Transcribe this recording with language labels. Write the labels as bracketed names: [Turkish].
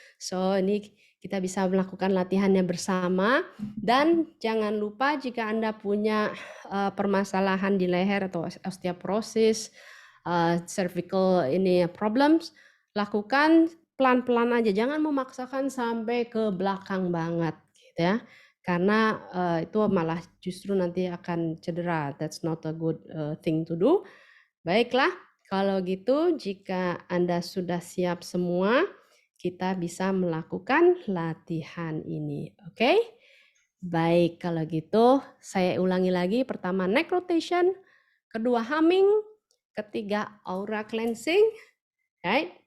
[Indonesian] So ini kita bisa melakukan latihannya bersama dan jangan lupa jika Anda punya permasalahan di leher atau osteoporosis, cervical ini problems, lakukan pelan-pelan aja, jangan memaksakan sampai ke belakang banget gitu ya. Karena itu malah justru nanti akan cedera. [English] That's not a good thing to do. [Indonesian] Baiklah, kalau gitu jika Anda sudah siap semua, kita bisa melakukan latihan ini. Oke? Baik, kalau gitu saya ulangi lagi. Pertama neck rotation, kedua humming, ketiga aura cleansing, right?